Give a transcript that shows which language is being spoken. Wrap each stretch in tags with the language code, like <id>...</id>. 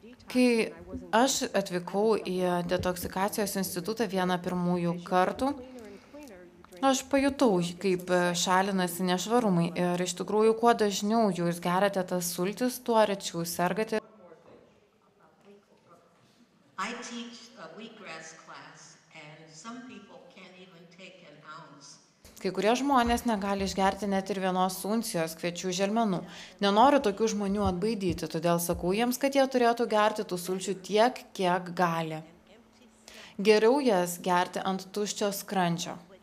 <lt>Kai aš atvykau į detoksikacijos institutą vieną pirmųjų kartų, aš pajutau, kaip šalinasi nešvarumai. Ir iš tikrųjų, kuo dažniau jūs geriate tas sultis, tuo rečiau sergate.</lt> <en>I teach a wheatgrass class and some people can't even take an ounce.</en> <lt>Kai kurie žmonės negali išgerti net ir 1 uncijos kviečių želmenų. Nenoriu tokių žmonių atbaidyti, todėl sakau jiems, kad jie turėtų gerti tų sulčių tiek, kiek gali. Geriau jas gerti ant tuščio skrandžio.</lt>